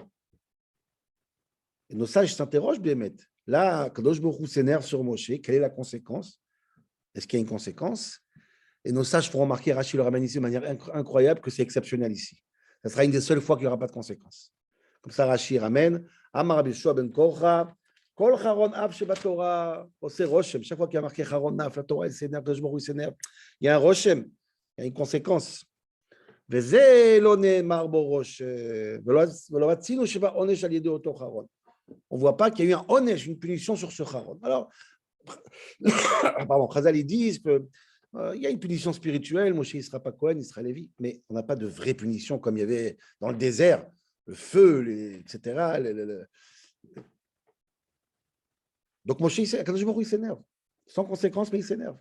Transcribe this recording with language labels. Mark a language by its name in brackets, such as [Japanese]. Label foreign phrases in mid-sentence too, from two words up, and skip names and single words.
[French] Et nos sages s'interrogent, Bémet. Là, [Hebrew] קדוש ברוך הוא [French] s'énerve sur Moshe. Quelle est la conséquence? Est-ce qu'il y a une conséquence? Et nos sages feront remarquer, Rachid le ramène ici de manière incroyable, que c'est exceptionnel ici. Ce sera une des seules fois qu'il n'y aura pas de conséquences. Comme ça, Rachid ramène [Hebrew] אמר רבי יהושע בן קרחה כל חרון אף שבתורה עושה רושם. [French] Chaque fois qu'il y a marqué [Hebrew] חרון אף, [French] la Torah, il s'énerve, [Hebrew] קדוש ברוך הוא [French] s'énerve. Il y a un Roshem, il y a une conséquence. [Hebrew] וזה לא נאמר בו רושם ולא מצינו שבא עונש על ידי אותו חרון. [French] On ne voit pas qu'il y a eu un onesh, une punition sur ce Charon. Alors, pardon, Chazal, ils disent qu'il y a une punition spirituelle, Moshe il ne sera pas Cohen, il sera Lévi, mais on n'a pas de vraie punition comme il y avait dans le désert, le feu, etc. Donc Moshe, [Hebrew] הקדוש ברוך הוא, [French] il s'énerve, sans conséquence, mais il s'énerve.